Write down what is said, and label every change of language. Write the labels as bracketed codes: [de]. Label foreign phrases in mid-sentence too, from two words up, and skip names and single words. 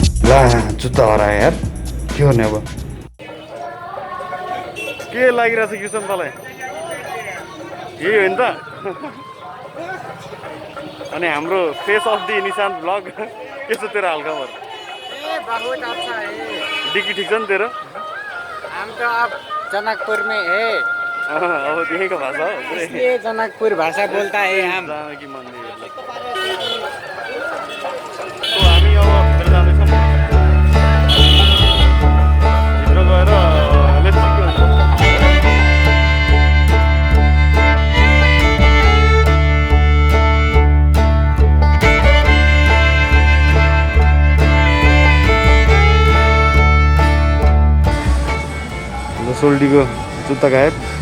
[ne] ला जुत्ता हरायो यार, के गर्ने अब? के लागिरहेछ किसन तँलाई? यही हो नि त। अनि हाम्रो [en] face of the [ne] निशान्त ब्लग के छ तेरो हालखबर? [hi] बहुत अच्छा है। [ne] डिकी ठीक छ नि तेरो? [hi] हम तो अब जनकपुर में है। [ne] अब यहीँको भाषा हो पुरै। [hi] इसलिए जनकपुर भाषा बोलता है हम। [ne] जानकी मन्दिर। तो हामी अब भित्र जाँदैछौँ। भित्र गएर [en] let's see [ne] के हुन्छ। सोल्टीको जुत्ता गायब।